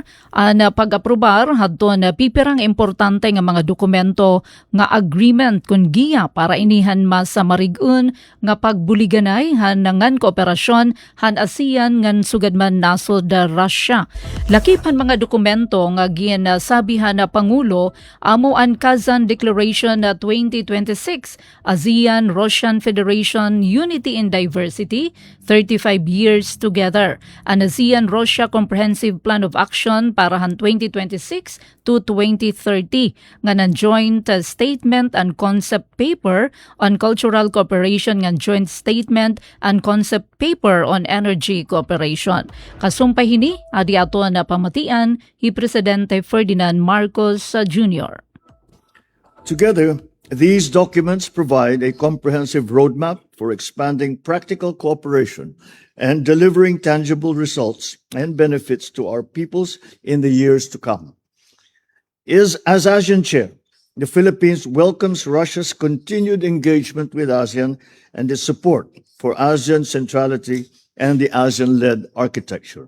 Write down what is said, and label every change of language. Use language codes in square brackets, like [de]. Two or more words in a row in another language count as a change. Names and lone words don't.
[war] na pag-aprobar hadto na pipirang importante nga mga dokumento nga agreement kun giya para inihan mas sa marigun nga pagbuliganay han ngan kooperasyon han ASEAN ngan sugadman nasod Russia. Lakipan mga dokumento nga ginasabihan na Pangulo amo ang Kazan Declaration 2026, ASEAN Russian Federation Unity in Diversity, 35 years Leaders Together, an ASEAN-Russia Comprehensive Plan of Action para han 2026 to 2030 nga ng Joint Statement and Concept Paper on Cultural Cooperation nga Joint Statement and Concept Paper on Energy Cooperation. Kasumpay hini, adi ato na pamatian, hi Presidente Ferdinand Marcos Jr. [en] Together, these documents provide a comprehensive roadmap for expanding practical cooperation and delivering tangible results and benefits to our peoples in the years to come. As ASEAN Chair, the Philippines welcomes Russia's continued engagement with ASEAN and its support for ASEAN centrality and the ASEAN-led architecture.